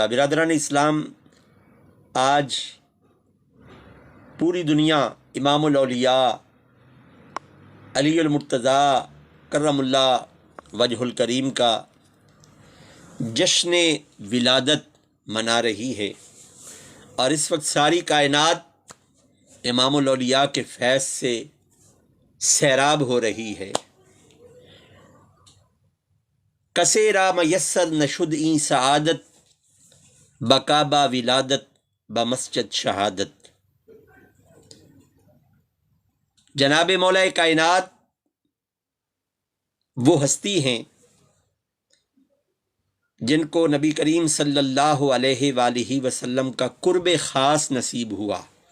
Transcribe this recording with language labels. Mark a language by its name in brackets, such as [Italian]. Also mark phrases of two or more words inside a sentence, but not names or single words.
[Urdu] برادران اسلام، آج پوری دنیا امام الاولیاء علی المرتضیٰ [Arabic] کرم اللہ وجہ الکریم [Urdu] کا جشن ولادت منا رہی ہے، اور اس وقت ساری کائنات امام الاولیاء کے فیض سے سیراب ہو رہی ہے۔ [Persian] کسے را میسر نشد این سعادت، بکابا ولادت بمسجد شہادت۔ [Urdu] جناب مولا کائنات وہ ہستی ہیں جن کو نبی کریم [Arabic] صلی اللہ علیہ وآلہ وسلم [Urdu] کا قرب خاص نصیب ہوا۔